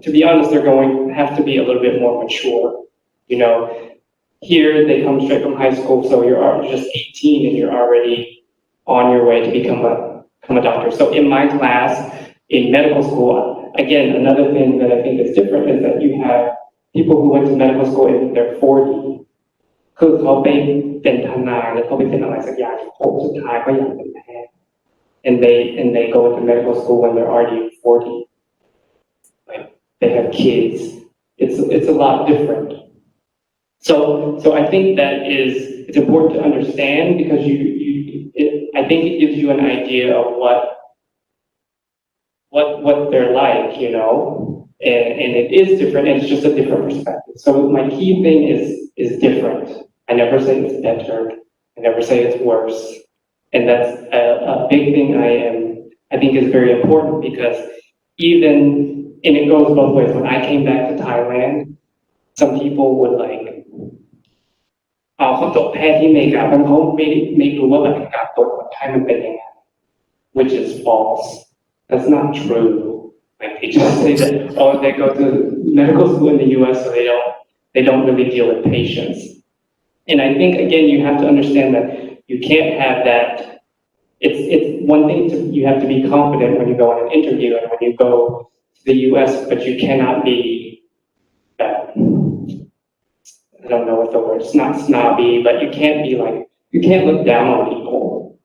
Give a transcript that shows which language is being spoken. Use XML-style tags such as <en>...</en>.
<en>to be honest, have to be a little bit more mature. You know, here they come straight from high school, so you're just 18 and you're already on your way to become a doctor. So in my class, in medical school, again, another thing that I think is different is that you have people who went to medical school in their 40s.</en> <th>คือเขาไปเป็นทนายแล้วเขาไปเป็นอะไรสักอย่างผมสุดท้ายเขาอยากเป็นแพทย์</th> <en>and they go into medical school when they're already 40. Like they have kids. It's a lot different. So I think it's important to understand because I think it gives you an idea of what they're like, you know, and it is different, and it's just a different perspective. So my key thing is different. I never say it's better. I never say it's worse. And that's a big thing I think is very important because and it goes both ways. When I came back to Thailand, some people would like,</en> <th>เขาจบแพทย์ที่อเมริกาเพราะเขาไม่รู้ว่าแบบการตรวจคนไข้มันเป็นยังไง</th> <en>which is false. That's not true. Like they just say that, oh, they go to medical school in the US, so they don't really deal with patients. And I think again, you have to understand that you can't have that. It's one thing you have to be confident when you go on an interview and when you go to the US, but you cannot be I don't know what the word, it's not snobby, but you can't look down on people.</en>